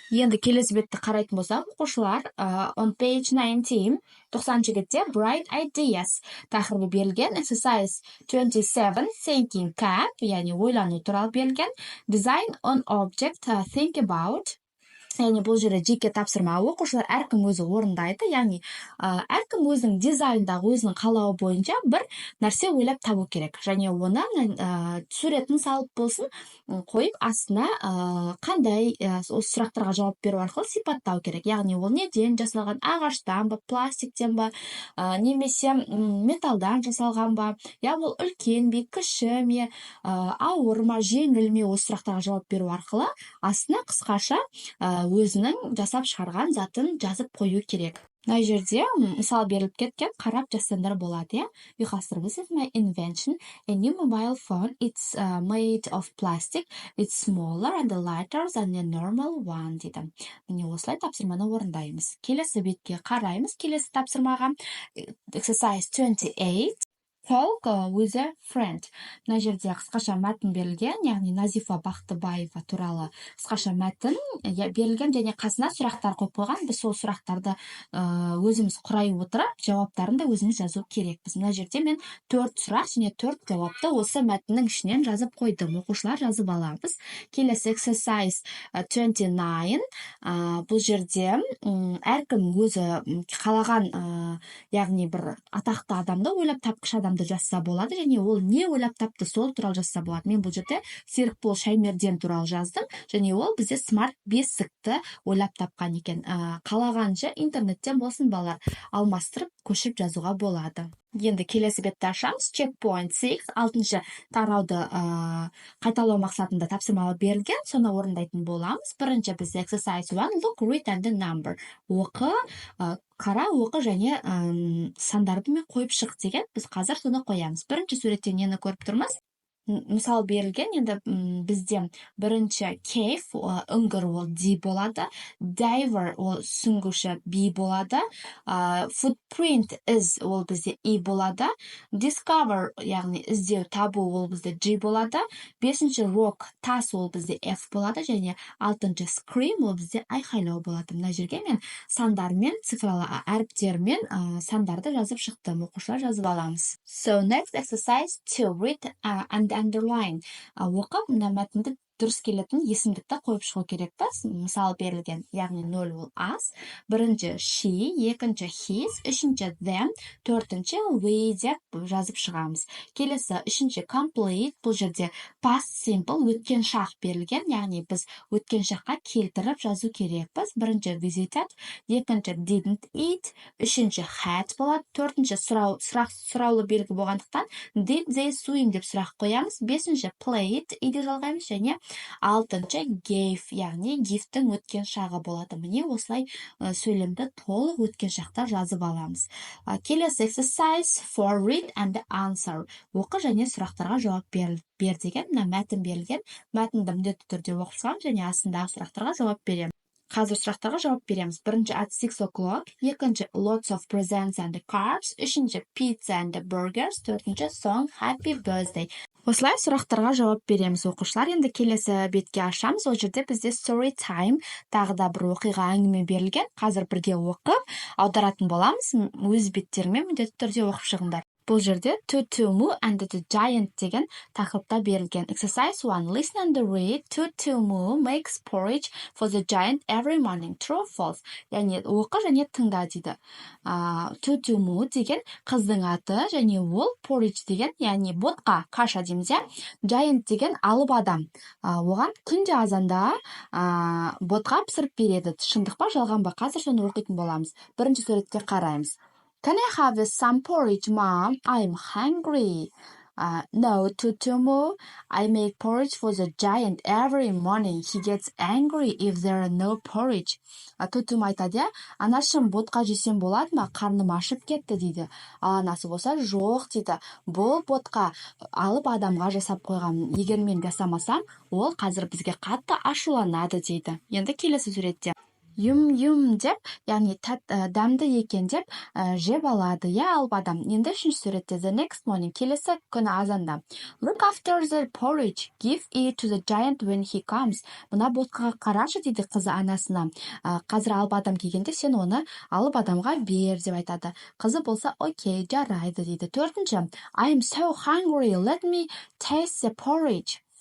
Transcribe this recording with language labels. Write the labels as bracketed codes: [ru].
[kk] Енді келесі бетті қарайтын болсақ, оқушылар, [en] on page 90, [kk] 90-ші бетте [en] bright ideas [kk] тақырыбы берілген. Exercise 27, [en] thinking cap, [kk] яғни ойлану туралы берілген. [en] Design on object, think about. [kk] Яғни бұл жерде жеке тапсырма, оқушылар әркім өзі орындайды, яғни әркім өзінің дизайндағы өзінің қалауы бойынша бір нәрсе ойлап табу керек. Және оны суретін салып болсын қойып астына қандай осы сұрақтарға жауап беру арқылы сипаттау керек. Яғни ол неден жасалған, ағаштан ба, пластиктен ба, немесе металдан жасалған ба, я ол үлкен бе, кіші ме, ауыр ма, жеңіл ме, осы сұрақтарға жауап беру арқылы астына қысқаша өзінің жасап шығарған затын жазып қою керек. Мына жерде мысал беріліп кеткен, қарап жазсаңдар болады, ұйқастырып. [en] This is my invention, a new mobile phone. It's made of plastic. It's smaller and lighter than a normal one, [kk] дейді. Міне осылай тапсырманы орындаймыз. Келесі бетке қараймыз. Келесі тапсырмаға exercise 28. [en] Talk with a friend. [kk] Мына жерде қысқаша мәтін берілген, яғни Назифа Бақтыбаева туралы қысқаша мәтін берілген, және қасына сұрақтар қойып қойған. Біз сол сұрақтарды өзіміз құрай отырып, жауаптарын да өзіміз жазу керекпіз. Мына жерде мен 4 сұрақ және 4 жауапты осы мәтіннің ішінен жазып қойдым. Оқушылар жазып аламыз. Келесі exercise 29. Бұл жерде әркім өзі қалаған, яғни бір атақты адамды ойлап тапқыш адамды тағамды жазса болады, және ол не ойлап тапты сол туралы жазса болады. Мен бұл жерде Серікбол Шаймерден туралы жаздым, және ол бізде смарт бесікті ойлап тапқан екен. Қалағанша интернеттен болсын балалар алмастырып көшіп жазуға болады. Енді келесі бетті ашамыз. Checkpoint 6, 6-шы тарауды қайталау мақсатында тапсырмалы берілген, соны орындайтын боламыз. Бірінші бізде exercise 1, [en] look, read and the number. [kk] Оқы, қара, оқы және сандарды мен қойып шық деген. Біз қазір соны қоямыз. Бірінші суреттен нені көріп тұрмыз? Мысал берілген, енді бізде бірінші cave, үңгір ол D болады, diver ол сүңгуші B болады, footprint is ол бізде E болады, discover яғни іздеу табу ол бізде G болады, бесінші rock тас ол бізде F болады, және алтыншы scream ол бізде айқайлау болады. Мына жерге мен сандармен, цифралы әріптермен сандарды жазып шықтым, оқушылар жазып аламыз. [en] So next exercise 2, read and underline. [kk] Оқып, мына мәтінді дұрыс келетін есімдікті қойып шығу керекпіз. Мысал берілген, яғни 0 ол аз. Бірінші she, екінші his, үшінші them, төртінші we деп жазып шығамыз. Келесі үшінші complete, бұл жерде past simple, өткен шақ берілген, яғни біз өткен шаққа келтіріп жазу керекпіз. Бірінші visited, екінші [en] didn't eat, [kk] үшінші had болады, төртінші сұраулы белгі болғандықтан [en] did they swim [kk] деп сұрақ қоямыз. Бесінші played, иді жалғаймыз, және алтыншы gave, яғни give-тің өткен шағы болады. Міне осылай сөйлемді толық өткен шақта жазып аламыз. Келесі exercise 4, read and answer. Оқы және сұрақтарға жауап бер деген. Мына мәтін берілген. Мәтінді міндетті түрде оқып шығамын және астындағы сұрақтарға жауап беремін. Қазір сұрақтарға жауап береміз. [en] Бірінші at 6 o'clock, екінші lots of presents and cards, үшінші pizza and burgers, төртінші song happy birthday. [kk] Осылай сұрақтарға жауап береміз, оқушылар. Енді келесі бетке ашамыз. Ол жерде бізде story time, тағы да бір оқиға әңгіме берілген. Қазір бірге оқып аударатын боламыз. Өз беттерімен міндетті түрде оқып шығыңдар. Бұл жерде Tutumu and the Giant деген тақырыпта берілген. [en] Exercise 1. Listen and read. Tutumu makes porridge for the giant every morning. True or false? [kk] Яғни оқы және тыңда дейді. Tutumu деген қыздың аты, және ол porridge деген, яғни ботқа, каша дейміз, иә. Giant деген алып адам. Оған күнде азанда ботқа пісіріп береді. Шындық па, жалған ба? Қазір соны оқитын боламыз. Бірінші суретке қараймыз. [en] Can I have some porridge, Mom? I'm hungry. No, Tutumu. I make porridge for the giant every morning. He gets angry if there are no porridge. [kk] Tutumu айтады, анашым, ботқа жесем болады ма? Қарным ашып кетті дейді. Ал анасы болса, жоқ дейді. Бұл ботқа алып адамға жасап қойған. Егер мен жасамасам, ол қазір бізге қатты ашуланады дейді. Енді келесі суретте. Юм деп, яғни дәмді екен деп жеп алады, я алып адам. Енді үшінші суретте [en] the next morning, [kk] келесі күні азанда. [en] Look after the porridge, give it to the giant when he comes. [kk] Мына ботқаға қарашы дейді қызы анасына. Қазір алып адам келгенде сен оны алып адамға бер деп айтады. Қызы болса, окей, жарайды дейді. [en] Төртінші, I'm so hungry, let me taste the porridge.